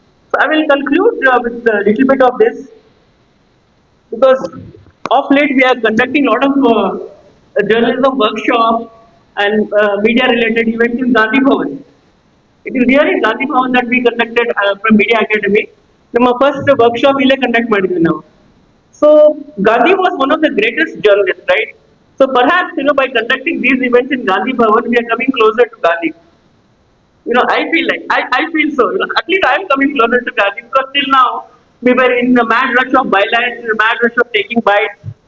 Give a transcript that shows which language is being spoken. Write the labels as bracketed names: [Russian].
[English] So I will conclude with a little bit of this, because of late we are conducting a lot of journalism workshops and media related events in Gandhi Bhavan. It is here in Gandhi Bhavan that we conducted from Media Academy. [Kannada] ನಮ್ಮ first workshop ಇಲ್ಲೇ conduct ಮಾಡಿದ್ವಿ ನಾವು. [English] So Gandhi was one of the greatest journalists, right? So perhaps by conducting these events in Gandhi Bhavan, we are coming closer to Gandhi. I feel like I feel so. At least I am coming closer to Gandhi because till now we were in the mad rush of violence, the mad rush of taking bites.